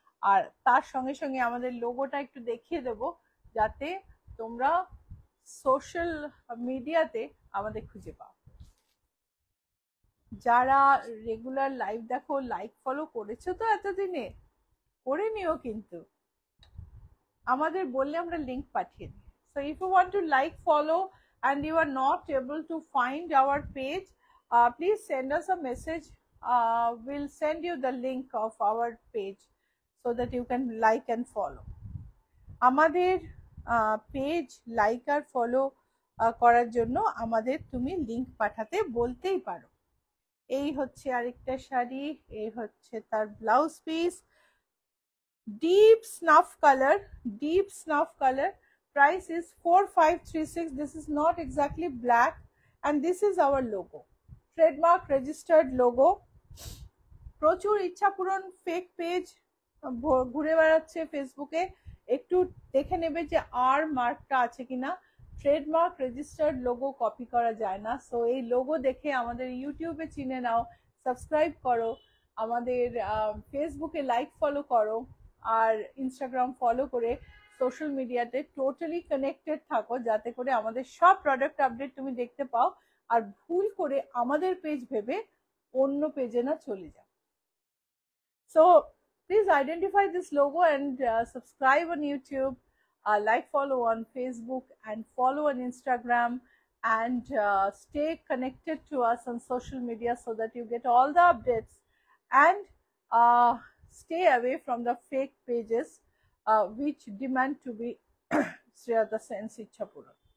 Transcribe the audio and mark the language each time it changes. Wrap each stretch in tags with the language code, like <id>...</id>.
<bn>আর তার সঙ্গে সঙ্গে আমাদের লোগোটা একটু দেখিয়ে দেব, যাতে তোমরা সোশ্যাল মিডিয়াতে আমাদের খুঁজে পাও। যারা রেগুলার লাইভ দেখো, লাইক ফলো করেছো তো এতদিনে, করে নিও কিন্তু, আমাদের বললে আমরা লিংক পাঠিয়ে দিই।</bn> <en>So if you want to like follow and you are not able to find our page, please send us a message. We'll send you the link of our page so that you can like and follow.</en> <bn>আমাদের page like আর follow করার জন্য আমাদের তুমি link পাঠাতে বলতেই পারো। এই হচ্ছে আরেকটা শাড়ি, এই হচ্ছে তার blouse piece.</bn> <en>deep snuff color. Price is 4536. This is not exactly black, and this is our logo, trademark registered logo.</en> <bn>প্রচুর ইচ্ছা পূরণ ফেক পেজ ঘুরে বেড়াচ্ছে ফেসবুকে, একটু দেখে নেবে যে আর মার্কটা আছে কিনা। ট্রেডমার্ক রেজিস্টার্ড লোগো কপি করা যায় না। সো এই লোগো দেখে আমাদের ইউটিউবে চিনে নাও, সাবস্ক্রাইব করো, আমাদের ফেসবুকে লাইক ফলো করো, আর ইনস্টাগ্রাম ফলো করে সোশ্যাল মিডিয়াতে টোটালি কানেক্টেড থাকো, যাতে করে আমাদের সব প্রোডাক্ট আপডেট তুমি দেখতে পাও, আর ভুল করে আমাদের পেজ ভেবে অন্য পেজে না চলে যাও।</bn> <en>So please identify this logo and subscribe on YouTube, like, follow on Facebook, and follow on Instagram, and stay connected to us on social media so that you get all the updates, and stay away from the fake pages which demand to be Srirata Sen's Ichhapuran.</en>